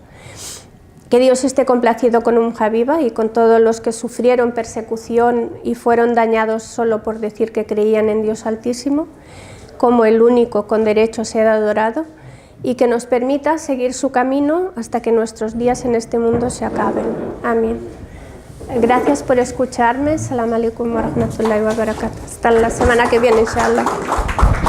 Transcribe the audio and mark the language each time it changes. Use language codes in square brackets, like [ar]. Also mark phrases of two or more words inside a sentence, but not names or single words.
[es] Que Dios esté complacido con Habiba y con todos los que sufrieron persecución y fueron dañados solo por decir que creían en Dios Altísimo, como el único con derecho a ser adorado, y que nos permita seguir su camino hasta que nuestros días en este mundo se acaben. Amén. Gracias por escucharme. [ar] سلام عليكم ورحمة الله وبركاته. [es] Hasta la semana que viene, inshallah.